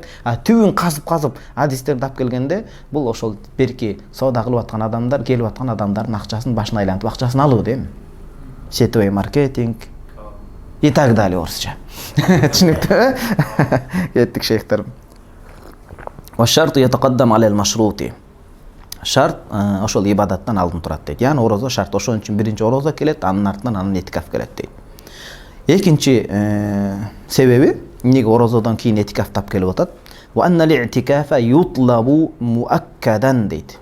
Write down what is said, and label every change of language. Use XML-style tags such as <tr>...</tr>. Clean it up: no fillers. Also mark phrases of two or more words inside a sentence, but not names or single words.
<ky>Түбүн казып адистерди алып келгенде бул ошол берки соода кылып аткан адамдар, келип аткан адамдардын акчасын башына айлантып акчасын алуу дейм.</ky> <ru>Сетевой маркетинг и так далее орусча.</ru> <ky>Түшүнүктүү? Кеттик шейхтерим.</ky> <ar>والشرط يتقدم على المشروط.</ar> <ky>Шарт ошол ибадаттан алдын турат дейт. Яны орозо шарт. Ошон үчүн биринчи орозо келет, анын артынан анын этикаф келет дейт. Экинчи себеби эмнеге орозодон кийин этикаф тап келип атат?</ky> <ar>وأن الاعتكاف يطلب مؤكدا дейт.</ar>